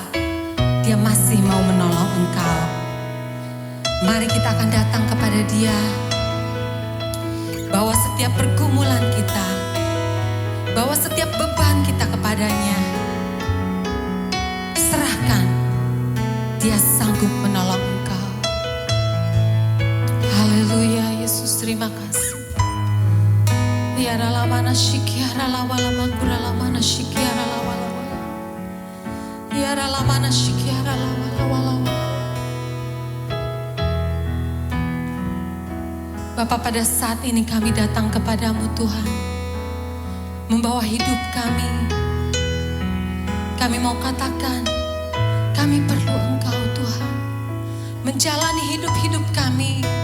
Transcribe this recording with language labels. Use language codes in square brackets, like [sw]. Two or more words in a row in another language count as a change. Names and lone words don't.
[id] Dia masih mau menolong engkau. Mari kita akan datang kepada Dia, bawa setiap pergumulan kita, bawa setiap beban kita kepadanya. Serahkan, Dia sanggup menolong engkau. Haleluya, Yesus, terima kasih. Tiara lamana shikiara lawala makura lamana shikiara lawala. Tiara lamana shikiara lawala. Bapa, pada saat ini kami datang kepadamu Tuhan, membawa hidup kami. Kami mau katakan, kami perlu Engkau Tuhan, menjalani hidup-hidup kami.